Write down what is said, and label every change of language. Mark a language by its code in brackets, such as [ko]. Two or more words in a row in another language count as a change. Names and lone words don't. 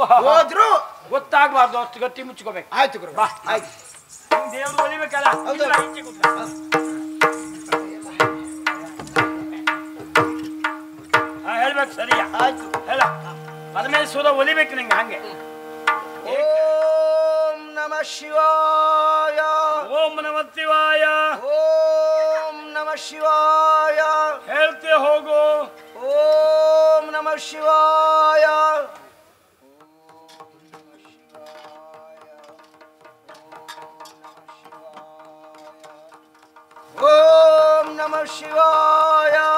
[kn] ಹೋದ್ರು ಗೊತ್ತಾಗ್ಬಾರ್ದು, ಅಷ್ಟು ಗಟ್ಟಿ ಮುಚ್ಕೋಬೇಕು. ಆಯ್ತು ಗುರು. ಬಾ. ಆಯ್ತು. ದೇವ್ರು ಒಲಿಬೇಕಲ್ಲ. ಹೌದು. ಇಲ್ಲ, ಈಚೆ ಕೂತ್ಕೊ. ಹೇಳ್ಬೇಕು ಸರಿಯಾ? ಆಯ್ತು. ಹೇಳ. ಪರಮೇಶ್ವರ ಒಲಿಬೇಕು ನಿಂಗೆ ಹಂಗೆ. [sa] ಓಂ ನಮಃ ಶಿವಾಯ. ಓಂ ನಮಃ ಶಿವಾಯ. ಓಂ ನಮಃ ಶಿವಾಯ. [kn] ಹೇಳ್ತೆ ಹೋಗು. [sa] ಓಂ ನಮಃ ಶಿವಾಯ. ಓಂ ನಮಃ ಶಿವಾಯ.